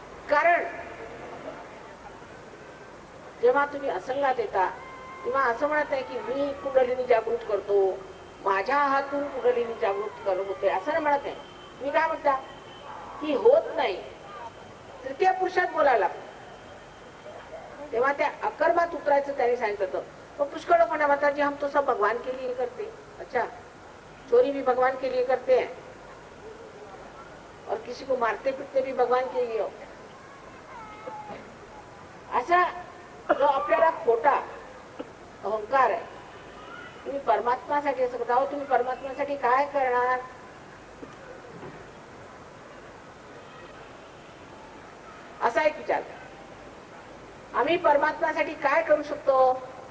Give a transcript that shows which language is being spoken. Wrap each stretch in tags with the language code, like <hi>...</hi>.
<mr>कारण जेव्हा तुम्ही असंगात येता तेव्हा असं म्हणत नाही की मी कुंडलिनी जागृत करतो, माझ्या हातून कुंडलिनी जागृत करत होते, असं नाही म्हणत आहे. मी काय म्हणता की होत नाही, तृतीय पुरुषात बोलायला. तेव्हा त्या अकर्मात उतरायचं त्याने सांगितलं होतं. पण पुष्कळ लोकांना म्हणतात</mr> <hi>जी हम तो सब भगवान के लिए करते. अच्छा, चोरी भी भगवान के लिए करते हैं और किसी को मारते पीटते भी भगवान के लिए.</hi> <mr>असा जो आपल्याला खोटा अहंकार आहे, तुम्ही परमात्मासाठी असं करता. तुम्ही परमात्म्यासाठी काय करणार? असा एक विचार. आम्ही परमात्म्यासाठी काय करू शकतो?</mr>